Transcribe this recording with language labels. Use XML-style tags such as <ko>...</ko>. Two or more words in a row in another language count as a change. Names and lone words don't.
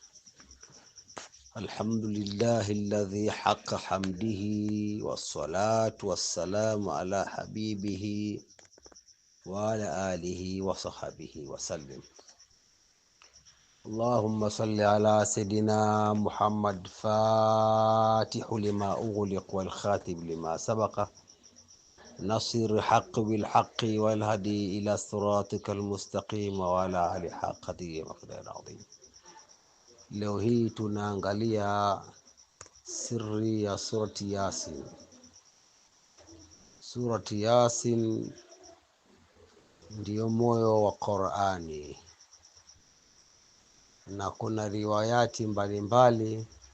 <ar>الحمد لله الذي حق حمده والصلاة والسلام على حبيبه وعلى آله وصحبه وسلم. اللهم صل على سيدنا محمد الفاتح لما أغلق والخاتم لما سبق نصر الحق بالحق والهدي إلى صراطك المستقيم وعلى آله حق قدره ومقداره العظيم.</ar> <sw>Leo hii tunaangalia siri ya surati Yasin. Surati Yasin ndiyo moyo wa Qur'ani, na kuna riwayati mbalimbali</sw>